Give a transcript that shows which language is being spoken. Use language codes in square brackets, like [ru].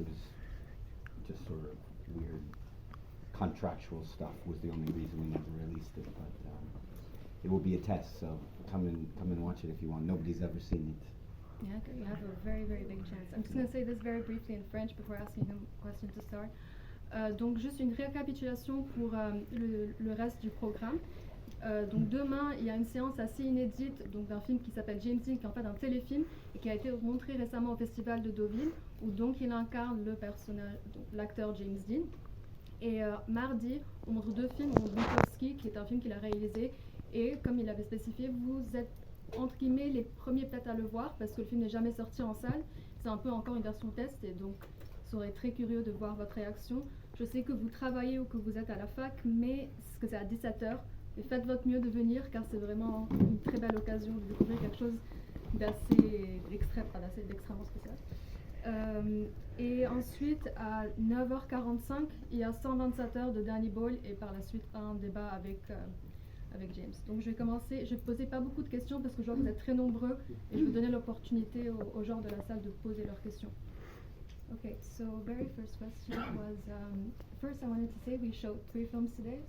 [en] It was just sort of weird contractual stuff was the only reason we never released it, but it will be a test, so come and watch it if you want. Nobody's ever seen it. Yeah, okay, you have a very, very big chance. I'm just going to say this very briefly in French before asking him a question to start. [fr] Donc, juste une récapitulation pour le reste du programme. Donc, demain, il y a une séance assez inédite d'un film qui s'appelle James Dean, qui est en fait un téléfilm et qui a été montré récemment au Festival de Deauville, où donc il incarne le personnage, l'acteur James Dean. Et mardi, on montre deux films, on montre Bukowski, qui est un film qu'il a réalisé, et comme il avait spécifié, vous êtes entre guillemets les premiers peut-être à le voir parce que le film n'est jamais sorti en salle, c'est un peu encore une version test et donc je serais très curieux de voir votre réaction. Je sais que vous travaillez ou que vous êtes à la fac, mais que c'est à 17h et faites votre mieux de venir car c'est vraiment une très belle occasion de découvrir quelque chose d'assez d'extrêmement spécial. Et ensuite à 9h45 il y a 127 heures de Danny Boyle et par la suite un débat avec James. Donc je vais commencer, je vais poser pas beaucoup de questions parce que je vois que vous êtes très nombreux et je vais donner l'opportunité aux gens de la salle de poser leurs questions. [en] Okay, so very first question was, first I wanted to say we showed 3 films today.